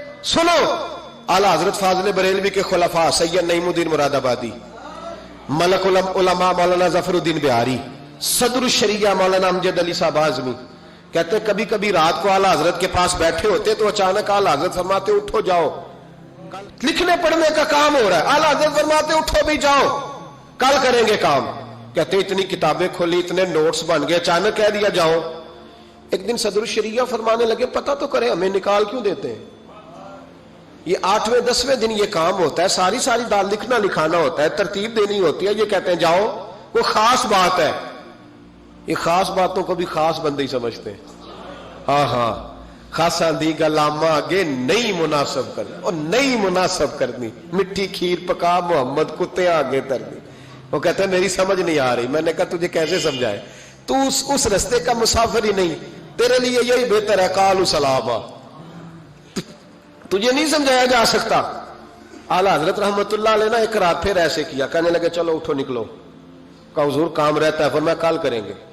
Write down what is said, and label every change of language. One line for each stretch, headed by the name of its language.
Urdu: سنو اعلیٰ حضرت فاضل بریلوی کے خلفاء سید نعیم الدین مراد آبادی، ملک العلماء مولانا ظفر الدین بہاری، صدر الشریعہ مولانا امجد علی صاحب اعظمی کہتے کبھی کبھی رات کو اعلیٰ حضرت کے پاس بیٹھے ہوتے تو اچانک اعلیٰ حضرت فرماتے اٹھو جاؤ، لکھنے پڑھنے کا کام ہو رہا ہے. اعلیٰ حضرت فرماتے اٹھو بھی جاؤ، کل کریں گے کام. کہتے اتنی کتابیں کھولی، اتنے نوٹس بن گئے، اچانک کہہ دیا جاؤ. ایک دن صدر الشریعہ فرمانے لگے پتہ تو کریں ہمیں نکال کیوں دیتے ہیں؟ یہ 8ویں 10ویں دن یہ کام ہوتا ہے، ساری دال لکھنا لکھانا ہوتا ہے، ترتیب دینی ہوتی ہے. یہ کہتے ہیں جاؤ، وہ خاص بات ہے. یہ خاص باتوں کو بھی خاص بندے ہی سمجھتے ہیں.
Punjabi: ہاں خاصا دی گلاما آگے نئی مناسب کرنی، اور نئی مناسب کرنی، مٹھی کھیر پکا محمد کتے آگے ترنی.
Urdu: وہ کہتے ہیں میری سمجھ نہیں آ رہی. میں نے کہا تجھے کیسے سمجھائے؟ تو اس رستے کا مسافر ہی نہیں، تیرے لیے یہی بہتر ہے
Arabic: قالوا سلاما.
Urdu: تجھے نہیں سمجھایا جا سکتا. اعلیٰ حضرت رحمت اللہ علیہ نے ایک رات پھر ایسے کیا، کہنے لگے چلو اٹھو نکلو. کہا حضور کام رہتا ہے. فرمایا کل کریں گے.